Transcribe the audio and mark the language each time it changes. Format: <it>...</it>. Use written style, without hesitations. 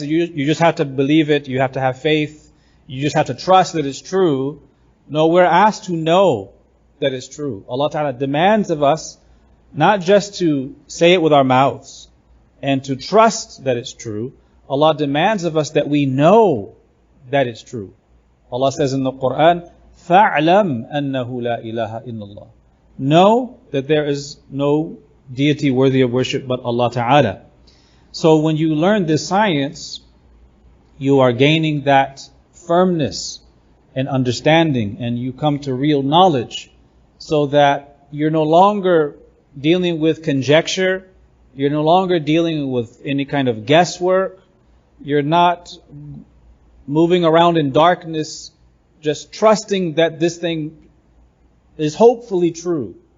<en>You just have to believe it. You have to have faith. You just have to trust that it's true. No, we're asked to know that it's true. Allah Ta'ala demands of us not just to say it with our mouths and to trust that it's true. Allah demands of us that we know that it's true. Allah says in the Quran,</en> <ar>فَاعْلَمْ أَنَّهُ لَا إِلَهَ إِلَّا اللَّهِ.</ar> <en>Know that there is no deity worthy of worship but Allah Ta'ala. So when you learn this science, you are gaining that firmness and understanding, and you come to real knowledge, so that you're no longer dealing with conjecture, you're no longer dealing with any kind of guesswork, you're not moving around in darkness, just trusting that this thing is hopefully true.</en>